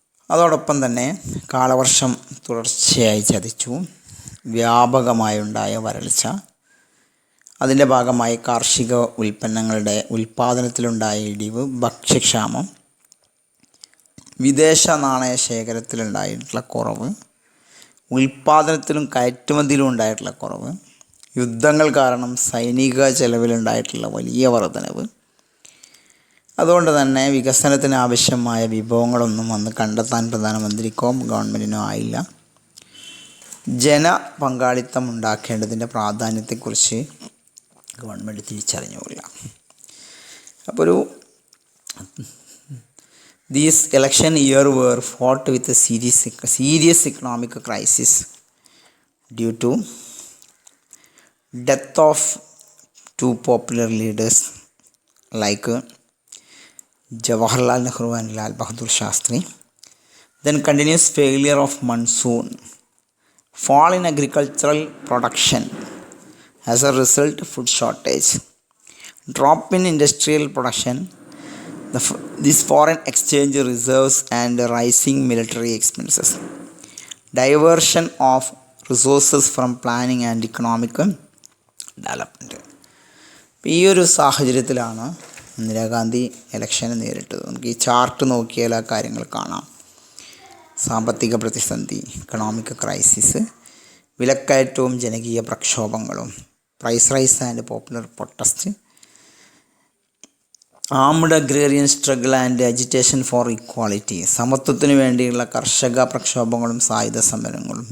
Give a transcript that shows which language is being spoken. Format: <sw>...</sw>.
<ml>അതോടൊപ്പം തന്നെ കാലവർഷം തുടർച്ചയായി ചതിച്ചു, വ്യാപകമായുണ്ടായ വരൾച്ച, അതിൻ്റെ ഭാഗമായി കാർഷിക ഉൽപ്പന്നങ്ങളുടെ ഉൽപ്പാദനത്തിലുണ്ടായ ഇടിവ്, ഭക്ഷ്യക്ഷാമം, വിദേശ നാണയ ശേഖരത്തിലുണ്ടായിട്ടുള്ള കുറവ്, ഉൽപ്പാദനത്തിലും കയറ്റുമതിയിലും ഉണ്ടായിട്ടുള്ള കുറവ്, യുദ്ധങ്ങൾ കാരണം സൈനിക ചെലവിലുണ്ടായിട്ടുള്ള വലിയ വർധനവ്. അതുകൊണ്ട് തന്നെ വികസനത്തിന് ആവശ്യമായ വിഭവങ്ങളൊന്നും അന്ന് കണ്ടെത്താൻ പ്രധാനമന്ത്രിക്കോ ഗവൺമെൻറ്റിനോ ആയില്ല. ജനപങ്കാളിത്തം ഉണ്ടാക്കേണ്ടതിൻ്റെ പ്രാധാന്യത്തെക്കുറിച്ച് ഗവൺമെൻറ് തിരിച്ചറിഞ്ഞുമില്ല.</ml> <en>അപ്പോൾ these election year were fought with a serious economic crisis due to death of 2 popular leaders like Jawaharlal Nehru and Lal Bahadur Shastri. Then continuous failure of monsoon, fall in agricultural production, as a result food shortage, drop in industrial production, this foreign exchange reserves and rising military expenses, diversion of resources from planning and economic development.</en> <ml>ഈ ഒരു സാഹചര്യത്തിലാണ് ഇന്ദിരാഗാന്ധി ഇലക്ഷനെ നേരിട്ടത്. നമുക്ക് ഈ chart നോക്കിയാൽ ആ കാര്യങ്ങൾ കാണാം. സാമ്പത്തിക പ്രതിസന്ധി,</ml> <en>economic crisis,</en> <ml>വിലക്കയറ്റവും ജനകീയ പ്രക്ഷോഭങ്ങളും,</ml> <en>price rise and popular protest, armed agrarian struggle and agitation for equality,</en> <ml>സമത്വത്തിന് വേണ്ടിയുള്ള കർഷക പ്രക്ഷോഭങ്ങളും സായുധ സമരങ്ങളും.</ml>